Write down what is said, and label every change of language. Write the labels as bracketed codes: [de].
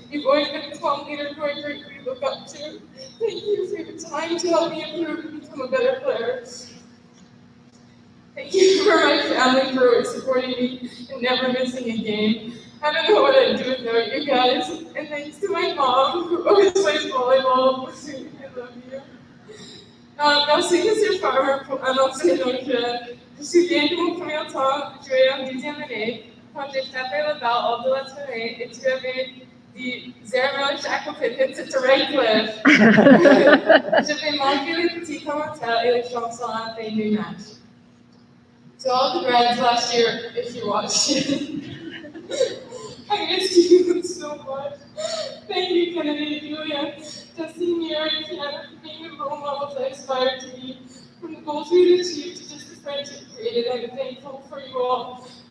[en] You've always been a calm leader who I greatly look up to. Thank you for your time to help me improve and become a better player. Thank you for my family for always supporting me and never missing a game. I don't know what I'd do without you guys. And thanks to my mom who always plays volleyball. I love you. [fr] Merci, Monsieur Farmer, pour annoncer donc, je me souviens de mon premier temps joué en 10e année, quand j'ai tapé la balle hors de la terrain et tu avais dit [en] 0 Jack Pippin to Redcliffe. [fr] Je vais manquer les petits commentaires et les chansons à la fin du match. [en] To all the grads last year, if you watched it, I missed you so much. Thank you, Kennedy, Julia, Justine, Mira, and Kiana for being the role models I aspired to be. From the goals we achieved to just the friendship created, I'm thankful for you all.